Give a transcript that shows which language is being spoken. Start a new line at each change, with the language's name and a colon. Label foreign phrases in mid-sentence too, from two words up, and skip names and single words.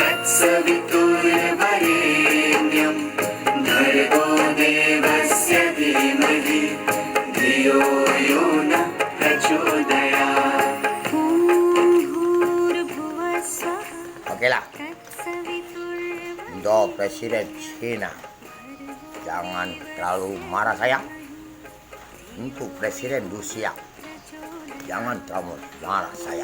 Sanskrit: सवितुर्वरेण्यं भर्गो देवस्य धीमहि धियो यो नः प्रचोदयात्।
Indonesian: Oke lah, untuk Presiden China jangan terlalu marah saya. Untuk Presiden Rusia jangan terlalu marah saya.